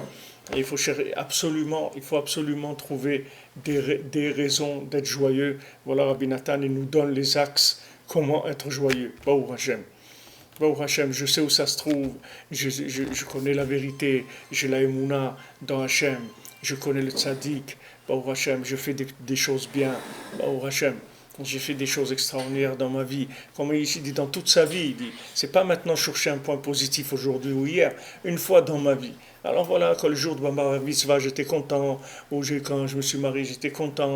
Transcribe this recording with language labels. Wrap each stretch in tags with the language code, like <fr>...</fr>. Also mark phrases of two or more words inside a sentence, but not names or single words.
<fr>Et il faut absolument trouver des raisons d'être joyeux. Voilà, Rabbi Nathan, il nous donne les axes, comment être joyeux.</fr> <he>ברוך השם. ברוך השם,</he> <fr>je sais où ça se trouve, je connais la vérité, j'ai la émouna dans Hashem, je connais le tzaddik.</fr> <he>ברוך השם,</he> <fr>je fais des choses bien.</fr> <he>ברוך השם.</he> <fr>J'ai fait des choses extraordinaires dans ma vie. Comme il dit dans toute sa vie, il dit, c'est pas maintenant chercher un point positif aujourd'hui ou hier, une fois dans ma vie. Alors voilà, quand le jour de ma bar mitzvah, j'étais content, ou quand je me suis marié, j'étais content.</fr>